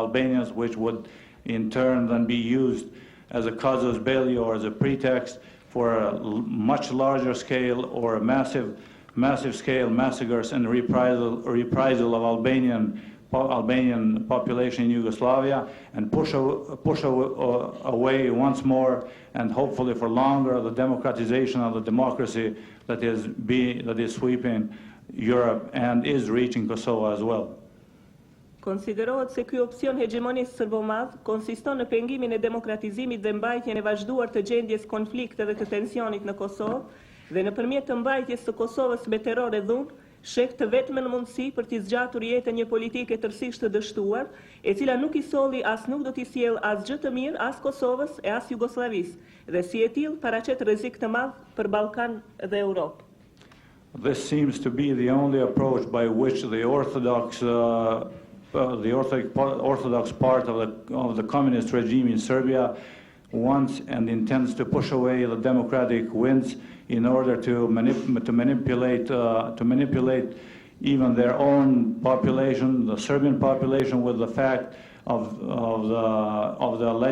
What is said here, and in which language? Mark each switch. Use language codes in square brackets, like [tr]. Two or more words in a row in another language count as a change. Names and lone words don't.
[en] Albanians, which would in turn then be used as a casus belli or as a pretext for a much larger scale or a massive scale massacres and reprisal of Albanian population in Yugoslavia and push away once more and hopefully for longer the democratization of the democracy that is sweeping Europe and is reaching Kosovo as well. [sq] Konsiderohet se ky opsion hegemonist serbo-madh konsiston në pengimin e demokratizimit dhe mbajtjen e vazhduar të gjendjes konflikte dhe të tensionit në Kosovë dhe nëpërmjet të mbajtjes së Kosovës me terror e dhunë, sheh të vetmen mundësi për t'i zgjatur jetën një politike tërësisht të dështuar, e cila nuk I solli as nuk do t'i sjell as gjë të mirë as Kosovës e as Jugosllavisë, dhe si e tillë paraqet rrezik të madh për Ballkan dhe Europë. [en] This seems to be the only approach by which the orthodox part of the communist regime in Serbia wants and intends to push away the democratic winds in order to manipulate even their own population, the Serbian population, with the fact of the